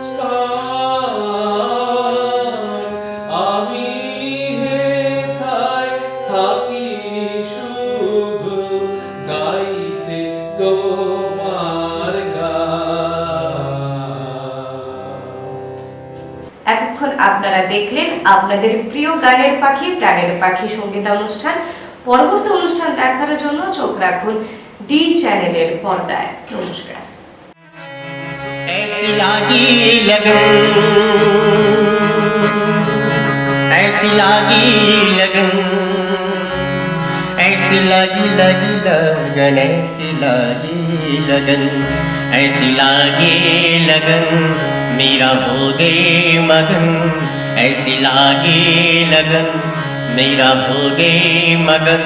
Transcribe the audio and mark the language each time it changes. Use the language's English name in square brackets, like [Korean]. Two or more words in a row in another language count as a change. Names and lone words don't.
[Bangla] স্থান, আমি হেথায় থাকি শুধু গাইতে তোমার গান। এতক্ষণ আপনারা দেখলেন আপনাদের প্রিয় গানের পাখি প্রাণের পাখি সঙ্গীতা অনুষ্ঠান। পরবর্তী অনুষ্ঠান দেখার জন্য চোখ রাখুন ডি চ্যানেলের পর্দায়। নমস্কার। [Hindi] ऐसी लागी लगन, ऐसी लागी लगन, ऐसी लागी लगी लगन, ऐसी लागी लगन, ऐसी लागी लगन, मेरा हो गए मगन, ऐसी लागी लगन, मेरा हो गए मगन।